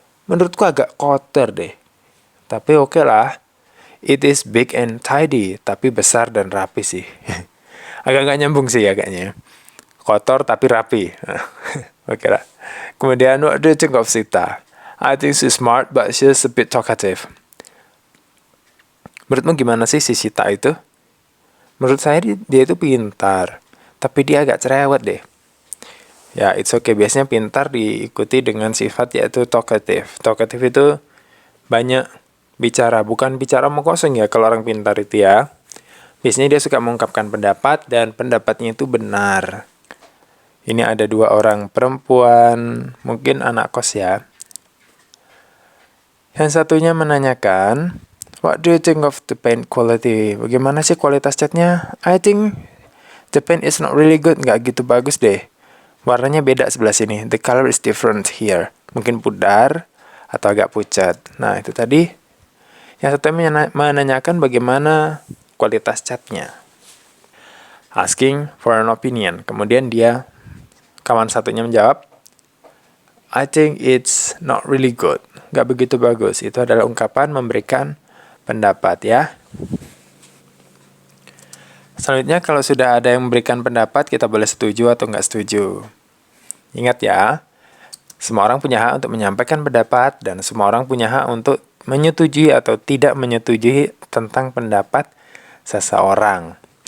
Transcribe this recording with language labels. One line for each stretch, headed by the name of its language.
Indonesian: Menurutku agak kotor deh. Tapi oke lah.
English: It is big and tidy,
Indonesian: tapi besar dan rapi sih. Agak nggak nyambung sih agaknya. Kotor tapi rapi. Oke lah.
English: Kemudian, what do you think of Sita? I think she's smart, but she's a bit talkative.
Indonesian: Menurutmu gimana sih si Sita itu? Menurut saya dia itu pintar, tapi dia agak cerewet deh. Ya,
English: it's okay.
Indonesian: Biasanya pintar diikuti dengan sifat yaitu talkative. Talkative itu banyak bicara, bukan bicara omong kosong ya kalau orang pintar itu ya. Biasanya dia suka mengungkapkan pendapat dan pendapatnya itu benar. Ini ada 2 orang perempuan, mungkin anak kos ya. Yang satunya menanyakan,
English: what do you think of the paint quality?
Indonesian: Bagaimana sih kualitas catnya?
English: I think the paint is not really good,
Indonesian: nggak gitu bagus deh. Warnanya beda sebelah sini.
English: The color is different here.
Indonesian: Mungkin pudar atau agak pucat. Nah, itu tadi. Yang satu menanyakan bagaimana kualitas catnya.
English: Asking for an opinion.
Indonesian: Kemudian kawan satunya menjawab,
English: I think it's not really good.
Indonesian: Nggak begitu bagus. Itu adalah ungkapan memberikan pendapat ya. Selanjutnya kalau sudah ada yang memberikan pendapat, kita boleh setuju atau nggak setuju. Ingat ya, semua orang punya hak untuk menyampaikan pendapat dan semua orang punya hak untuk menyetujui atau tidak menyetujui tentang pendapat seseorang.